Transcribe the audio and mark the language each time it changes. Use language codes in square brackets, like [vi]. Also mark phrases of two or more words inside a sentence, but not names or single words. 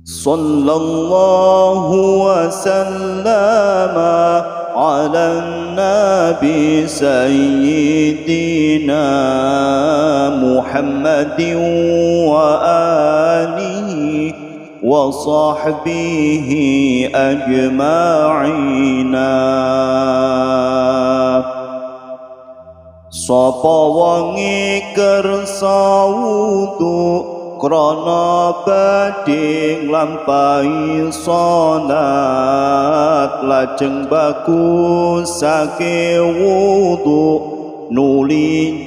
[ar] صلى الله وسلم على النبي سيدنا محمد وآله وصحبه أجمعين. [jv] Sapa wonge kersa wudu krana badhe nglampahi salat lajeng bagusake wudu nuli